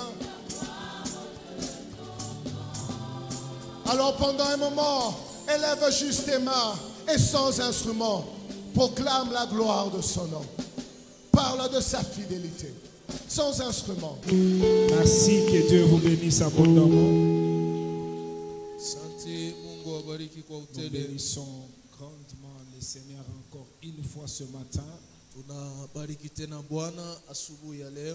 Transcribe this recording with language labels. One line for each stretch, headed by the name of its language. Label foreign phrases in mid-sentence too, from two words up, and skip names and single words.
French: Alors pendant un moment, élève juste tes mains et sans instrument, proclame la gloire de son nom. Parle de sa fidélité, sans instrument. Merci, que Dieu vous bénisse abondamment.
Swahili: Asante, Mungu awabariki kwa
French: Nous
Swahili: utele.
French: bénissons grandement le Seigneur encore une fois ce matin
Swahili: Tunabariki tena Bwana asubuhi ya leo